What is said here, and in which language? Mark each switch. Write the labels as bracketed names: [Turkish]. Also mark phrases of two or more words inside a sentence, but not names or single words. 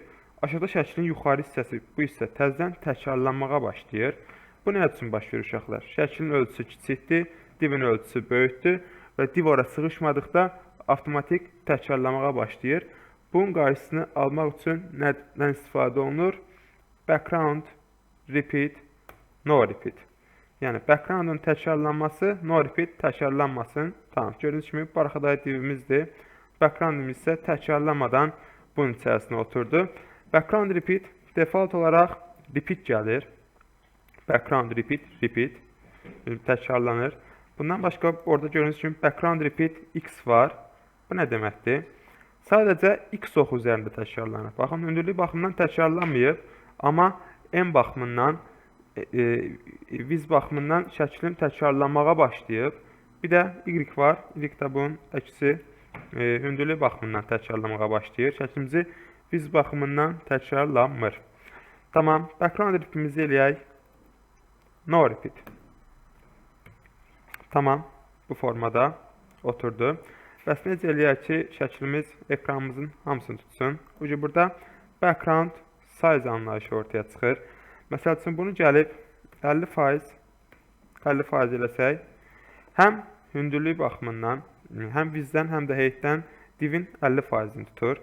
[Azerbaijani] Aşağıda şəklin yuxarı hissəsi, bu hissə təzədən təkrarlanmağa başlayır. Bu nə üçün baş verir uşaqlar? Şəklin ölçüsü kiçikdir, divin ölçüsü böyükdür və div ora sığışmadıqda avtomatik təkrarlanmağa başlayır. Bunun qarşısını almaq üçün nədən istifadə olunur? [English] Background, repeat, no repeat. [Azerbaijani] Yəni backgroundun təkrarlanması, [English] no repeat təkrarlanmasın. [Azerbaijani] Tamam, gördüyünüz kimi bu arxadakı divimizdir. Backgroundimiz isə təkrarlanmadan bunun içərisinə oturdu. [English] Background repeat default olaraq repeat gəlir. Background repeat təkrarlanır. [Azerbaijani] Bundan başqa orada gördüyünüz kimi [English] background repeat x [Azerbaijani] var. Bu nə deməkdir? Sadəcə x oxu üzərində təkrarlanır. Baxın, hündürlük baxımından təkrarlanmayıb, amma n baxımından, viz baxımından şəklin təkrarlanmağa başlayıb. Bir də y var. Y də bunun əksi hündürlük baxımından təkrarlanmağa başlayır. Şəklimizi viz baxımından təkrarlanmır. Tamam, [English] background repeatimizi [Azerbaijani] eləyək. [English] No repeat. [Azerbaijani] Tamam, bu formada oturdu. Bəs necə eləyək ki, şəklimiz ekranımızın hamısını tutsun. Burada [English] background size [Azerbaijani] anlayışı ortaya çıxır. Məsəl üçün bunu gəlib 50% eləsək, həm hündürlük baxımından, həm vizdən, həm də heytdən divin 50%-ni tutur.